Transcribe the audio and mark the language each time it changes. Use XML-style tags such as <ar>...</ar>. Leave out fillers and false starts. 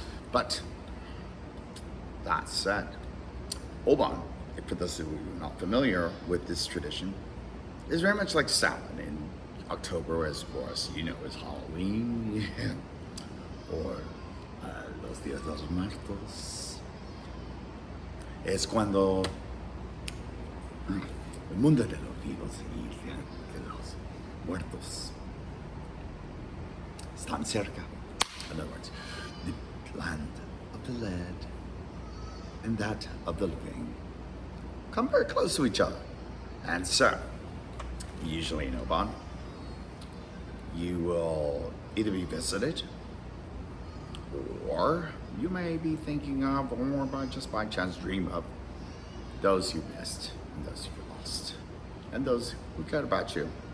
<en>But that said, Obon, for those who are not familiar with this tradition, is very much like Samhain in October, as of course, is Halloween, or Los Días de los Muertos.</en> <es>Es cuando el mundo de los vivos y de los muertos están cerca.</es> <en>In other words, the land of the dead and that of the living come very close to each other. And so, usually in Obon, you will either be visited, or you may be thinking of, or by chance dream of, those you missed, and those you lost, and those who cared about you.</en>